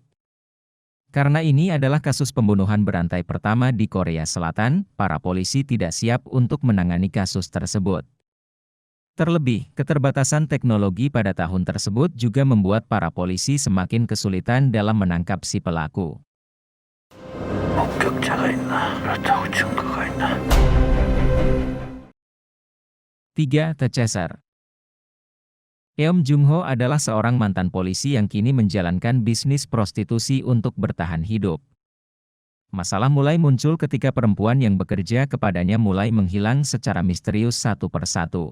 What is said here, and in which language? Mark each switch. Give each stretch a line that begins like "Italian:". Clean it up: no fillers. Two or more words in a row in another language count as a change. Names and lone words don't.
Indonesian: Karena ini adalah kasus pembunuhan berantai pertama di Korea Selatan, para polisi tidak siap untuk menangani kasus tersebut. Terlebih, keterbatasan teknologi pada tahun tersebut juga membuat para polisi semakin kesulitan dalam menangkap si pelaku.
Korean: 목격자가 있나? 그렇다고 증거가 있나?
Indonesian: 3. The Chaser. Eom Jung-ho adalah seorang mantan polisi yang kini menjalankan bisnis prostitusi untuk bertahan hidup. Masalah mulai muncul ketika perempuan yang bekerja kepadanya mulai menghilang secara misterius satu persatu.